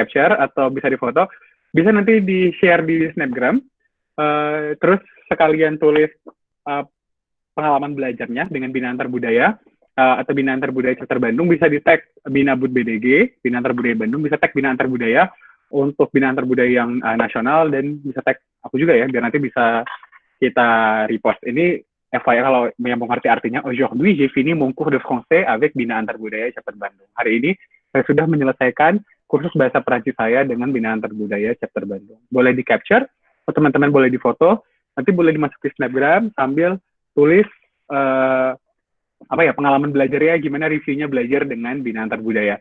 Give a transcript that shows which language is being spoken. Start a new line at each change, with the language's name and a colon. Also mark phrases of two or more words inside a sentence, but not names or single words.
Indonesian: di-capture, atau bisa difoto, bisa nanti di-share di Snapgram, terus sekalian tulis pengalaman belajarnya dengan Bina Antar Budaya, atau Bina Antar Budaya Chapter Bandung, bisa di-tag Bina Bud BDG, Bina Antar Budaya Bandung, bisa tag Bina Antar Budaya untuk Bina Antar Budaya yang nasional, dan bisa tag aku juga ya, biar nanti bisa kita repost. Ini FYI kalau yang mengerti artinya,
French: aujourd'hui j'ai fini mon cours de français avec Bina Antar Budaya Chapter Bandung.
Indonesian: Hari ini saya sudah menyelesaikan kursus bahasa Perancis saya dengan Bina Antar Budaya Chapter Bandung. Boleh di-capture, teman-teman boleh di-foto, nanti boleh dimasukin Snapgram sambil tulis pengalaman belajarnya, gimana reviewnya belajar dengan Bina Antar Budaya.